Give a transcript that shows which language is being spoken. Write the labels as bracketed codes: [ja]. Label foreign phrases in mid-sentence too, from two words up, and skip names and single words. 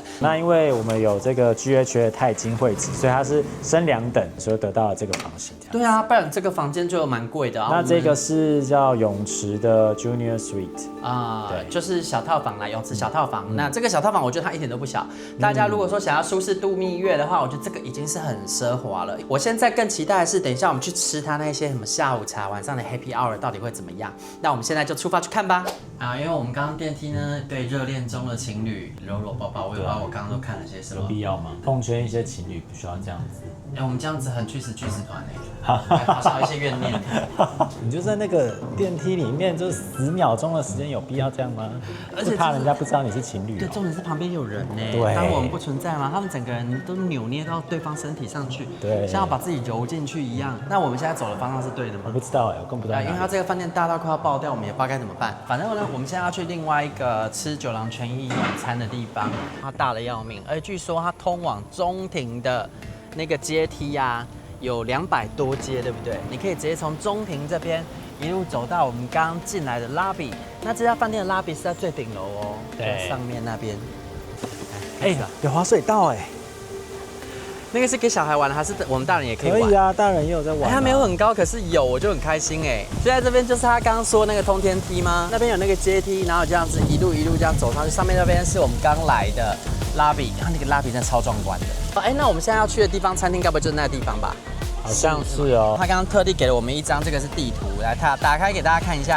[zh] 那因為我們有這個 GHA 鈦金會籍，所以它是升2等，所以得到了這個房型。對啊，不然這個房間就蠻貴的。那這個是叫泳池的 [en] Junior Suite [zh] 對，就是小套房啦，泳池小套房。那這個小套房我覺得它一點都不小，大家如果說想要舒適度蜜月的話，我覺得這個已經是很奢華了。我現在更期待的是，等一下我們去吃它那些什麼下午茶、晚上的 [en] Happy Hour [zh] 到底會怎麼樣？那我們現在就出發去看吧。因為我們剛剛電梯呢對熱戀中的情侶摟摟抱抱，我也不知道我剛剛都看了些什麼。有必要嗎？奉勸一些情侶不需要這樣子。我們這樣子很去死團好像有一些怨念。你就在那個電梯裡面，就10秒鐘的時間，有必要這樣嗎？而且怕人家不知道你是情侶。對，重點是旁邊有人對，當我們不存在嗎？他們整個人都扭捏到對方身體上去，對，像要把自己揉進去一樣。那我們現在走的方向是對的嗎？我不知道我更不知道。因為它這個飯店大到快要爆掉，我們也不知道該怎麼辦。反正呢，我們現在要去另外一個吃九郎全益晚餐的地方，它大得要命，而且據說它通往中庭的那個階梯啊，有200多階，對不對？你可以直接從中庭這邊一路走到我們剛剛進來的 lobby。那這家飯店的 lobby 是在最頂樓哦，在上面那邊。有滑水道那個是給小孩玩的，還是我們大人也可以玩？可以啊，大人也有在玩、啊。它沒有很高，可是有，我就很開心哎。就在這邊，就是他剛剛說那個通天梯嗎？那邊有那個階梯，然後這樣子一路這樣走上去，上面那邊是我們剛來的 lobby， 然後那個 lobby 真的超壯觀的。哎，那我們現在要去的地方，餐廳該不會就是那個地方吧？好像是哦。他剛剛特地給了我們一張，這個是地圖，來他打開給大家看一下。